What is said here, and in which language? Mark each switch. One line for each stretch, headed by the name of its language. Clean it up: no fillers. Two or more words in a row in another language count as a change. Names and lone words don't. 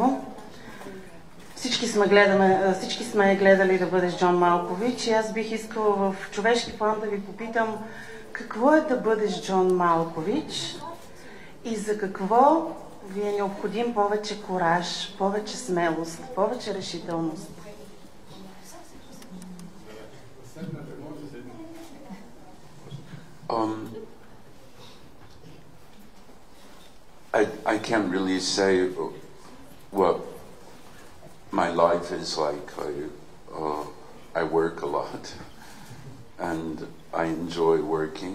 Bulgarian: Всички сме гледали Да бъдеш Джон Малкович и аз бих искала в човешки план да ви попитам какво е да бъдеш Джон Малкович и за какво ви е необходим повече кураж, повече смелост, повече решителност.
English: I can't really say what my life is like. I work a lot and I enjoy working.